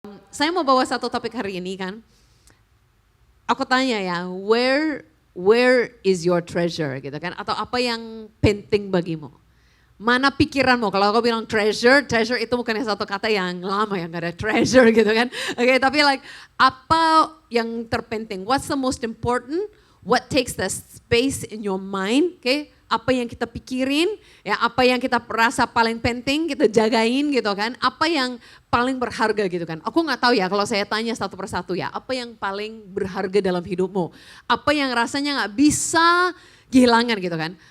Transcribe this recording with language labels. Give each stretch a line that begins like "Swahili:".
Indonesian: Saya mau bawa satu topik hari ini kan. Aku tanya ya,
English: where is your treasure
Indonesian: gitu kan? Atau apa yang penting bagimu? Mana pikiranmu? Kalau aku bilang treasure itu bukan satu kata yang lama yang gak ada treasure gitu kan. Oke, tapi like apa yang terpenting?
English: What's the most important? What takes the space in your mind?
Indonesian: Oke, apa yang kita pikirin, ya apa yang kita rasa paling penting kita jagain gitu kan. Apa yang paling berharga gitu kan. Aku nggak tahu ya kalau saya tanya satu persatu ya, apa yang paling berharga dalam hidupmu? Apa yang rasanya nggak bisa kehilangan gitu kan.